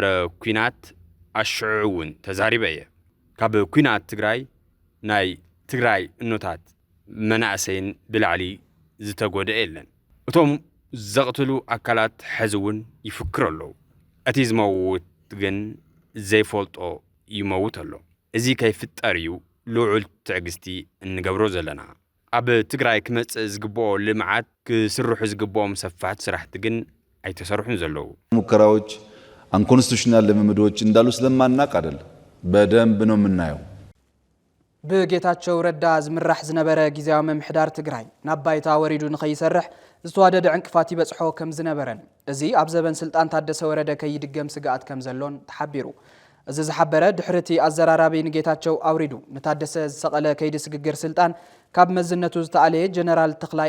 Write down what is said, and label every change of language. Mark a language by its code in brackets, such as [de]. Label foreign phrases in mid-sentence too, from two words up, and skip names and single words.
[ti] ኩናት ኣሽዑውን ተዛሪበ እየ ካብ ኩናት ትግራይ ናይ ትግራይ እኖታት መናእሰይን ብላዕሊ ዝተጎድአ የለን እቶም ዘቕትሉ ኣካላት ሕዝውን ይፍክር ኣለዉ እቲ ዝመውት ግን ዘይፈልጦ ይመውት ኣሎ እዚ ከይፍጠር እዩ ልዑል ትዕግስቲ እንገብሮ ዘለና ኣብ ትግራይ ክመጽእ ዝግብኦ ልምዓት ክስርሑ ዝግብኦም ሰፋሕቲ ስራሕቲ ግን አይተሰርሑን ዘለዉ [am] ሙከራዎች አንኮንስቲቱሽናል ልምምዶች እንዳሉ ስለማናቅ አይደል በደንብ ነው የምናየው [ti] ብጌታቸው ረዳ ዝምራሕ ዝነበረ ጊዜያዊ መምሕዳር ትግራይ ናብ ባይታ ወሪዱ ንኸይሰርሕ ዝተዋደደ ዕንቅፋት ይበጽሖ ከም ዝነበረን እዚ ኣብ ዘበን ስልጣን ታደሰ ወረደ ከይድገም ስጋኣት ከም ዘሎን ተሓቢሩ እዚ ዝሓበረ ድሕርቲ ኣዘራራቢ ንጌታቸው ኣውሪዱ ንታደሰ ዝሰቐለ ከይዲ ስግግር ስልጣን ካብ መዝነቱ ዝተኣለየ ጀነራል ተኽላይ